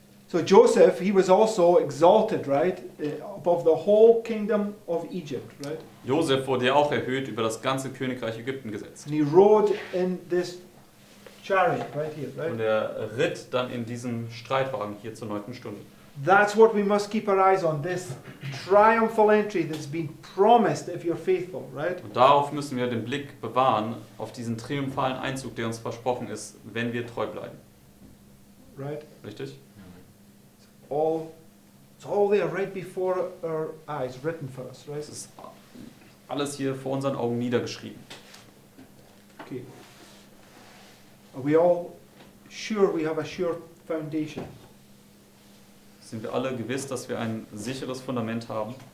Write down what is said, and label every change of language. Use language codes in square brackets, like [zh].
[en] So Joseph, he was also exalted, right, above the whole kingdom of Egypt, right? [de] Josef wurde ja auch erhöht, über das ganze Königreich Ägypten gesetzt. [en] And he rode in this chariot right here, right? [de] Und er ritt dann in diesem Streitwagen hier zur 9. Stunde. [en] That's what we must keep our eyes on, this triumphal entry that's been promised if you're faithful, right? [de] Und darauf müssen wir den Blick bewahren, auf diesen triumphalen Einzug, der uns versprochen ist, wenn wir treu bleiben. [en] Right? [de] Richtig? [en] It's all there right before our eyes, written for us, right? [de] Es ist alles hier vor unseren Augen niedergeschrieben. [en] Okay. Are we all sure we have a sure foundation? [de] Sind wir alle gewiss, dass wir ein sicheres Fundament haben?